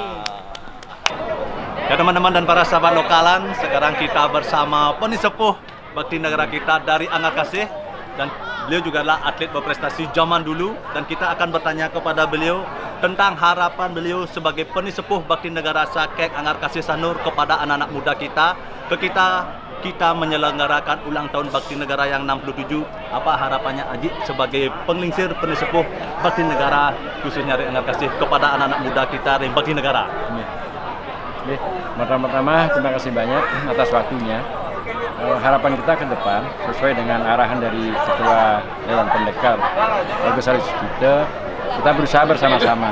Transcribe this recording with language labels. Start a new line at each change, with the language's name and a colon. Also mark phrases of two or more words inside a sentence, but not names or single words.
Indonesian: Ya teman-teman dan para sahabat lokalan, sekarang kita bersama penisepuh Bakti Negara kita dari Anggar Kasih, dan beliau juga adalah atlet berprestasi zaman dulu, dan kita akan bertanya kepada beliau tentang harapan beliau sebagai penisepuh Bakti Negara Sakek Anggar Kasih Sanur kepada anak-anak muda kita kita menyelenggarakan ulang tahun Bakti Negara yang 67. Apa harapannya Aji sebagai penglingsir penisepuh Bakti Negara khususnya dari Anggar Kasih kepada anak-anak muda kita dari Bakti Negara? Oke, pertama-tama terima kasih banyak atas waktunya. Harapan kita ke depan sesuai dengan arahan dari Ketua Dewan Pendekar Bagus Haris kita berusaha bersama-sama.